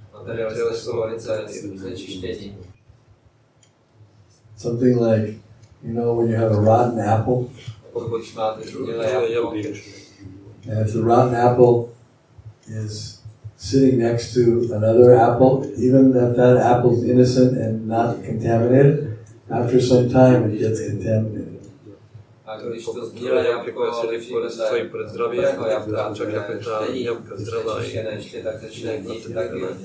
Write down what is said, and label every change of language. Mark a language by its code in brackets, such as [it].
[cs] Materialisté jsou velice znečištění. [en] Something like, when you have a rotten apple, [cs] Pokud máte zhnilé jablko, [en] and if the rotten apple is sitting next to another apple, even if that apple is innocent and not contaminated, after some time it gets contaminated. [cs] A když to zhnilé jablko stojí před dobrého jablka, které není znečištěné ještě, tak začne hnít taky.